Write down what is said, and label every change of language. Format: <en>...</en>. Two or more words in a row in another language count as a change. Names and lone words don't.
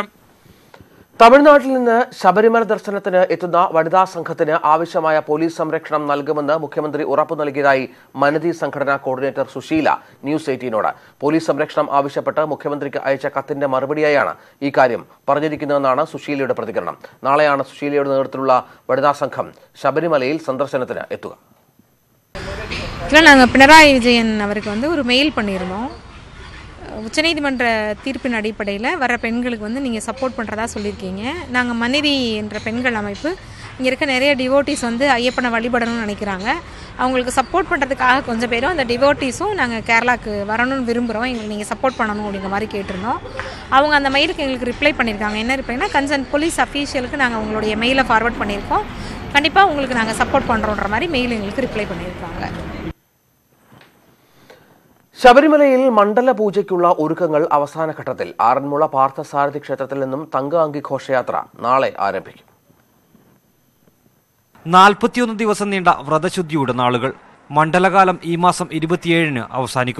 <ml>തമിഴ്നാട്ടിൽ നിന്ന് ശബരിമല ദർശനത്തിന് എത്തുന്ന വനിതാ സംഘത്തിന് ആവശ്യമായ പോലീസ് സംരക്ഷണം നൽകുമെന്ന് മുഖ്യമന്ത്രി ഉറപ്പു നൽകിയതായി മനതി സംഘടനാ കോർഡിനേറ്റർ സുശീല ന്യൂസ് 18നോട്. പോലീസ് സംരക്ഷണം ആവശ്യപ്പെട്ട് മുഖ്യമന്ത്രിക്ക് അയച്ച കത്തിന്റെ മറുപടിയായാണ് ഈ കാര്യം പറഞ്ഞിരിക്കുന്നതെന്നാണ് സുശീലയുടെ പ്രതികരണം. നാളെയാണ് സുശീലയുടെ നേതൃത്വത്തിലുള്ള വനിതാ സംഘം ശബരിമലയിൽ സന്ദർശനത്തിന് എത്തുക.</ml> <ta>நாங்கள் பினராயி விஜயன் அவருக்கு ஒரு மெயில் பண்ணியிருந்தோம். உச்சநீதிமன்ற தீர்ப்பின் அடிப்படையில் வர பெண்களுக்கு நீங்கள் சப்போர்ட் பண்ணுறதா சொல்லியிருக்கீங்க. நாங்கள் மனிதி என்ற பெண்கள் அமைப்பு இங்கே இருக்க நிறைய டிவோட்டிஸ் ஐயப்பனை வழிபடணும்னு நினைக்கிறாங்க. அவங்களுக்கு சப்போர்ட் பண்ணுறதுக்காக கொஞ்சம் பேரும் அந்த டிவோட்டிஸும் நாங்கள் கேரளாவுக்கு வரணும்னு விரும்புகிறோம், எங்களுக்கு நீங்கள் சப்போர்ட் பண்ணணும் அப்படிங்கிற மாதிரி கேட்டிருந்தோம். அவங்க அந்த மெயிலுக்கு எங்களுக்கு ரிப்ளை பண்ணியிருக்காங்க. என்ன ரிப்ளைனா,</ta> <en>concern police official</en> <ta>நாங்கள் உங்களுடைய மெயிலை ஃபார்வர்ட் பண்ணியிருக்கோம், கண்டிப்பாக உங்களுக்கு நாங்கள் சப்போர்ட் பண்ணுறோன்ற மாதிரி மெயில் எங்களுக்கு ரிப்ளை பண்ணியிருக்காங்க.</ta> <ml>ശബരിമലയിൽ മണ്ഡല പൂജയ്ക്കുള്ള ഒരുക്കങ്ങൾ അവസാന ഘട്ടത്തിൽ. ആറന്മുള പാർത്ഥസാരഥി ക്ഷേത്രത്തിൽ നിന്നും തങ്കഅങ്കി ഘോഷയാത്ര നാളെ ആരംഭിക്കും. 41 ദിവസം നീണ്ട വ്രതശുദ്ധിയുടെ നാളുകൾ. മണ്ഡലകാലം ഈ മാസം 27-ന് അവസാനിക്കും.</ml>